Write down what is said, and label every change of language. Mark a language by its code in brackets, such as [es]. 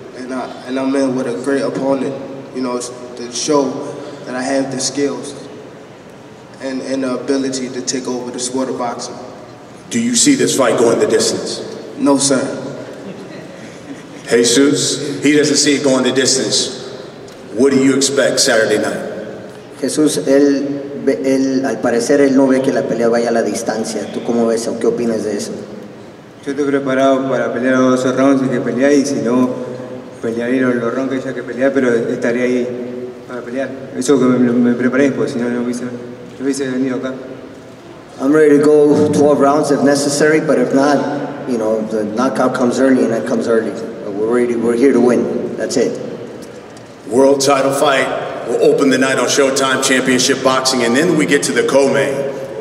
[en] And I'm in with a great opponent, you know, to show that I have the skills and the ability to take over the sport of boxing. Do you see this fight going the distance? No, sir. Jesus, he doesn't see it going the distance. What do you expect Saturday night? [es] Jesús, él al parecer él no ve que la pelea vaya a la distancia. ¿Tú cómo ves o qué opinas de eso? Yo estoy preparado para pelear los 12 rounds y que pelear, y si no, pelearé los rounds que haya que pelear, pero estaré ahí para pelear. Eso que me preparé, pues si no, no hubiese venido acá. [en] I'm ready to go 12 rounds if necessary, but if not, you know, the knockout comes early and that comes early. We're here to win. That's it. World title fight will open the night on Showtime Championship Boxing, and then we get to the co-main.